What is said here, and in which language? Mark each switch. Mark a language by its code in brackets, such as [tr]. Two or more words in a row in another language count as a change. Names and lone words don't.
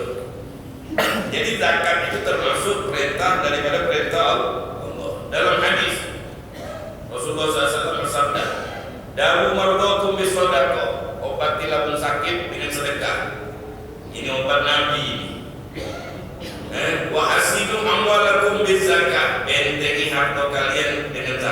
[id] Jadi zakat itu termasuk perintah daripada perintah Allah. Dalam hadis Rasulullah SAW bersabda, [ar] "داووا مرضاكم بالصدقة." [id] Obatilah pun sakit dengan sedekah. Ini obat Nabi ini. [ar] وحصنوا أموالكم بالزكاة. [id] Bentengi harta kalian dengan